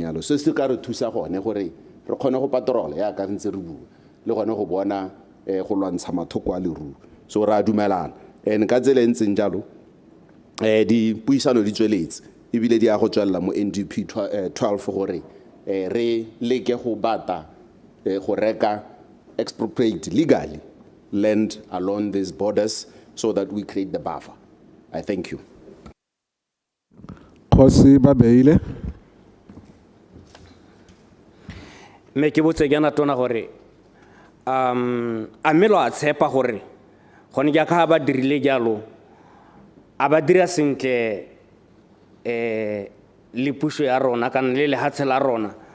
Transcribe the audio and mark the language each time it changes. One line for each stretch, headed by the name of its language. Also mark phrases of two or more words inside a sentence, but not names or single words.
Tswana: yalo se se ka re thusa gone gore re kgone go patrola ya ka ntse re bua le gone go bona go lwantsha mathoko a leruo so re a dumelana and ka tsela e ntseng jalo dipuisano di tsweletse ebile di ya go tswelela mo NDP 12 gore re leke go bata go reka
English: expropriate legally land along these borders so that we create the buffer. I thank you.
Tswana: Dikgosi ba beile. Me ke botse ke na tona gore a melo a tshepa gore gone ke ka ba dirile jalo a ba dira sentle le puso ya rona kana le lehatshe la rona